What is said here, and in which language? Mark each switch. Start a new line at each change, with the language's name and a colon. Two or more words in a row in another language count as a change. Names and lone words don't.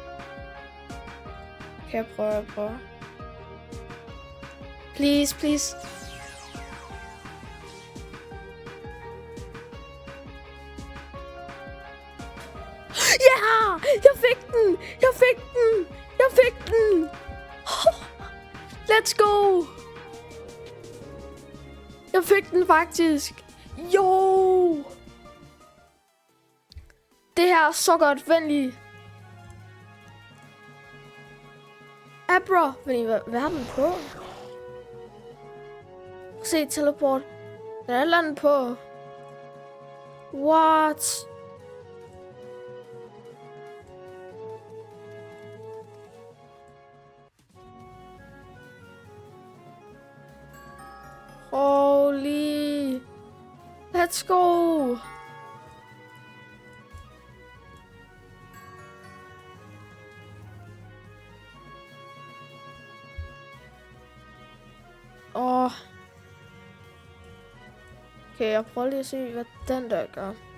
Danish: Kan jeg prøve? Please. Ja! Jeg fik den!
English: Let's go!
Danish: Jeg fik den faktisk. Jo! Det her er så godt, venlig. Abra, hvad har den på? Se, teleport. Den er landet på.
English: What? Holy. Let's go.
Danish: Okay, jeg prøver lige at se, hvad den der gør.